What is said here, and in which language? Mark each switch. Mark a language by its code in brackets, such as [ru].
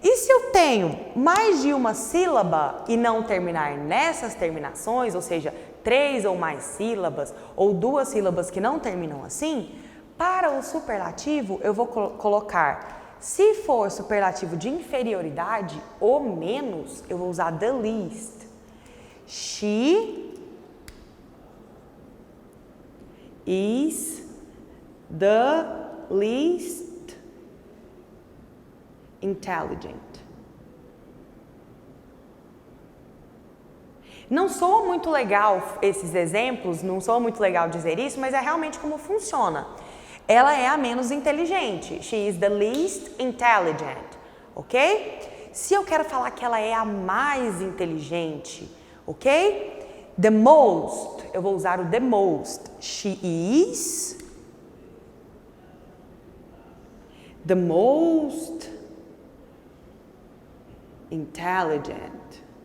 [pt] E se eu tenho mais de uma sílaba e não terminar nessas terminações, ou seja, 3 ou mais sílabas, ou 2 sílabas que não terminam assim, para o superlativo eu vou colocar, se for superlativo de inferioridade ou menos, eu vou usar the least. [en] She is the least intelligent. [pt] Não soa muito legal esses exemplos, não soa muito legal dizer isso, mas é realmente como funciona. Ela é a menos inteligente. [en] She is the least intelligent, ok? [pt] Se eu quero falar que ela é a mais inteligente, ok? The most, eu vou usar o the most. [en] She is the most intelligent.